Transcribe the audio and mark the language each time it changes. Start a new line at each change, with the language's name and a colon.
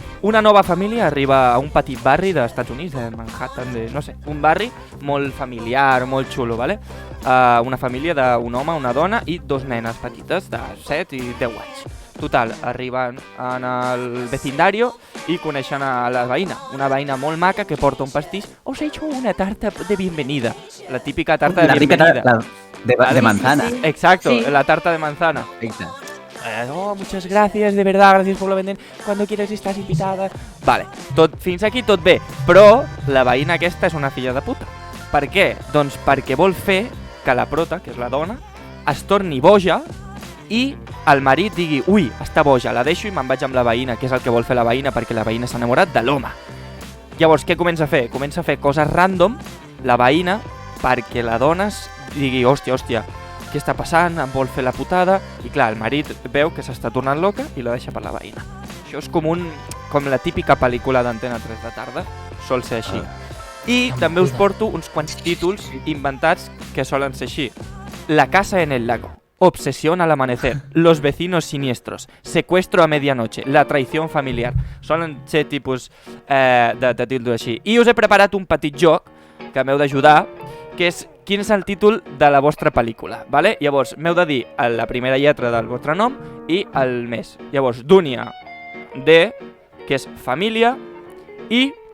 Catalan: Una nova família arriba a un petit barri dels Estats Units, de Manhattan, un barri molt familiar, molt xulo, ¿vale? Una família d'un home, una dona i 2 nenes petites de 7 i 10 anys. Total, arriben en el vecindario i coneixen a la veïna, una veïna molt maca que porta un pastís.
Spanish: Os he hecho una tarta de bienvenida. La típica tarta de bienvenida. De manzana. Sí. Exacto, Sí. la tarta de manzana.
Catalan: Perfecte.
Spanish: Muchas gracias, de verdad, gracias por lo vender. Cuando quieras estás invitada.
Catalan: Vale, fins aquí tot bé, però la veïna aquesta és una filla de puta. Per què? Doncs perquè vol fer que la prota, que és la dona, es torni boja i el marit digui ui, està boja, la deixo i me'n vaig amb la veïna, que és el que vol fer la veïna perquè la veïna s'ha enamorat de l'home. Llavors, què comença a fer? Comença a fer coses random, la veïna, perquè la dona digui hòstia, què està passant, em vol fer la putada, i clar, el marit veu que s'està tornant loca i la deixa per la veïna. Això és com la típica pel·lícula d'Antena 3 de tarda, sol ser així. I també us porto uns quants títols inventats que solen ser així.
Spanish: La casa en el lago, Obsesión al amanecer, Los vecinos siniestros, Secuestro a medianoche, La traición familiar.
Catalan: Solen ser tipus de títols així. I us he preparat un petit joc que m'heu d'ajudar, que és quin és el títol de la vostra pel·lícula. Vale? Llavors, m'heu de dir la primera lletra del vostre nom i el mes. Llavors, Dunia, D, que és família, i...